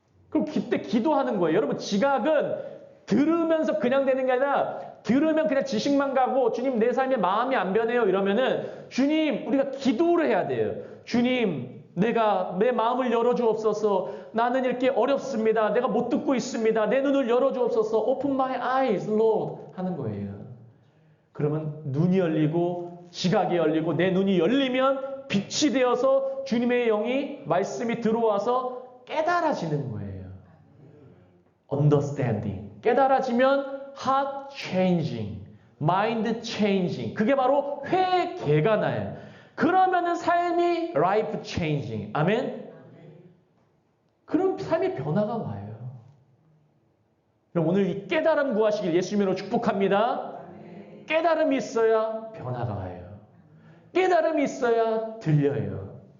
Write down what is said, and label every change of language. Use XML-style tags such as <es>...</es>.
<ko>그럼 그때 기도하는 거예요. 여러분 지각은 들으면서 그냥 되는 게 아니라 들으면 그냥 지식만 가고 주님 내 삶에 마음이 안 변해요 이러면은 주님 우리가 기도를 해야 돼요. 주님 내가 내 마음을 열어주옵소서. 나는 이렇게 어렵습니다. 내가 못 듣고 있습니다. 내 눈을 열어주옵소서.</ko> <en>Open my eyes, Lord</en> <ko>하는 거예요. 그러면 눈이 열리고 지각이 열리고 내 눈이 열리면 빛이 되어서 주님의 영이 말씀이 들어와서 깨달아지는 거예요.</ko> <en>Understanding.</en> <ko>깨달아지면</ko> <en>heart changing, mind changing.</en> <ko>그게 바로 회개가 나요. 그러면은 삶이</ko> <en>life changing.</en> <ko>아멘? 그럼 삶의 변화가 와요. 그럼 오늘 이 깨달음 구하시길 예수님으로 축복합니다. 깨달음이 있어야 변화가 와요. 깨달음이 있어야 들려요.</ko>